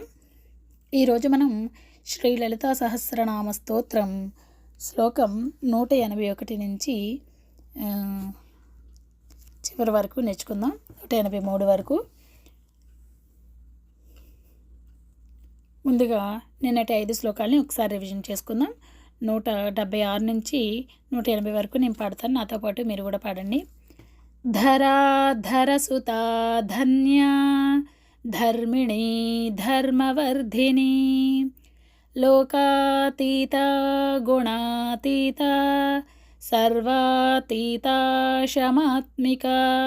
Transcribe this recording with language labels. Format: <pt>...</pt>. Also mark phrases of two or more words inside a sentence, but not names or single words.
<te>ఈరోజు మనం శ్రీ లలితా సహస్రనామ స్తోత్రం శ్లోకం 181 నుంచి చివరి వరకు నేర్చుకుందాం. 183 వరకు. ముందుగా నిన్నటి 5 శ్లోకాలని ఒకసారి రివిజన్ చేసుకుందాం. 176 నుంచి 180 వరకు నేను పాడతాను. నాతో పాటు మీరు కూడా పాడండి.</te> <sa>धराधरसुता धन्या धर्मिणी धर्मवर्धिनी लोकातीता गुणातीता सर्वातीता शमात्मिका</sa>